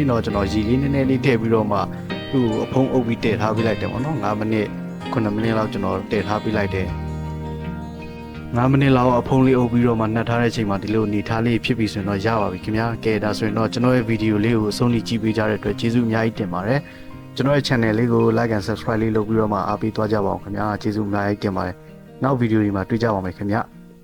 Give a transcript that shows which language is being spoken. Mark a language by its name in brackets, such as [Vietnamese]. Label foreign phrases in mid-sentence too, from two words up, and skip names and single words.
[Burmese] ရင်တော့ကျွန်တော်ရေလေးနည်းနည်းလေးထည့်ပြီးတော့မှသူ့ကိုအဖုံးအုပ်ပြီးတည်ထားပြလိုက်တယ်ပေါ့နော်9မိနစ်9မိနစ်လောက်ကျွန်တော်တည်ထားပြလိုက်တယ်9မိနစ်လောက်အဖုံးလေးအုပ်ပြီးတော့မှနှက်ထားတဲ့အချိန်မှာဒီလိုနေထားလေးဖြစ်ပြီဆိုရင်တော့ရပါပြီခင်ဗျာကဲဒါဆိုရင်တော့ကျွန်တော်ရဲ့ဗီဒီယိုလေးကိုအဆုံးထိကြည့်ပေးကြတဲ့အတွက်ကျေးဇူးအများကြီးတင်ပါတယ်ကျွန်တော်ရဲ့ channel လေးကို [English] like and subscribe [Burmese] လေးလုပ်ပြီးတော့မှအားပေးသွားကြပါအောင်ခင်ဗျာကျေးဇူးအများကြီးတင်ပါတယ်နောက်ဗီဒီယိုတွေမှာတွေ့ကြပါမယ်ခင်ဗျာ